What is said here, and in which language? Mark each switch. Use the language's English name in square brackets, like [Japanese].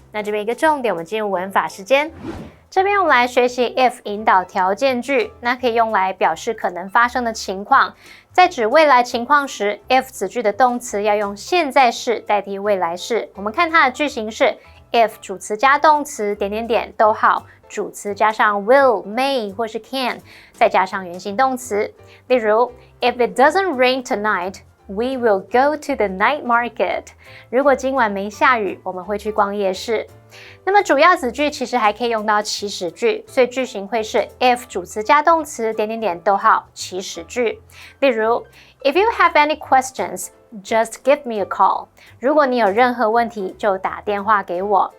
[Chinese] 那这边一个重点，我们进入文法时间。这边我们来学习 if 引导条件句，那可以用来表示可能发生的情况。在指未来情况时 if 子句的动词要用现在式代替未来式。我们看它的句型是 if 主词加动词逗号，主词加上 will、may 或是 can， 再加上原形动词。 [English] 例如 if it doesn't rain tonight, we will go to the night market. [Chinese] 如果今晚没下雨，我们会去逛夜市。那么主要子句其实还可以用到祈使句，所以句型会是 if 主词加动词逗号祈使句。 [English] 例如 if you have any questions, just give me a call. [Chinese] 如果你有任何问题，就打电话给我。